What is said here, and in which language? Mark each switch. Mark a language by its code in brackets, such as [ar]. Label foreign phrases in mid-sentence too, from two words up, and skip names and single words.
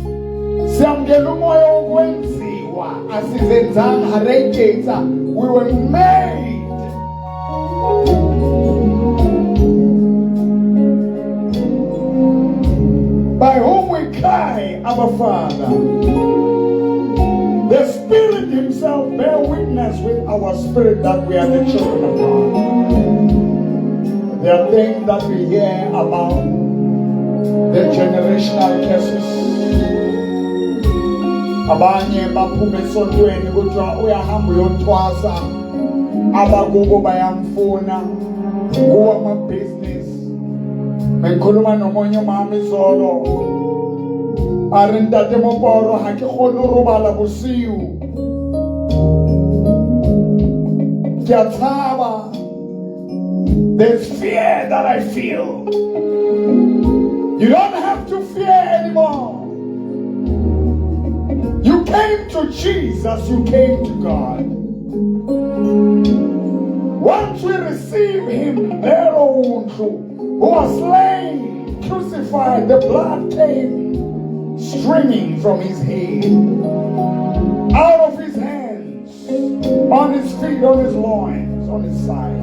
[en] We were made by whom we cry, Abba Father. The Spirit Himself bear witness with our spirit that we are the children of God. There are things that we hear about the generational curses. [zu] Abanye baphume esontweni kuthiwa uyahamba uyothwasa, abakubo bayamfuna kuwa ama-business. Bengikhuluma nomunye umama izolo, [st] ari ntate Moporo ha ke kgone ho robala bosiu. Ke a tshaba. [en] There's fear that I feel. You don't have to fear anymore. You came to Jesus, you came to God. Once we receive Him, their own truth, who was slain, crucified, the blood came streaming from His head, out of His hands, on His feet, on His loins, on His side.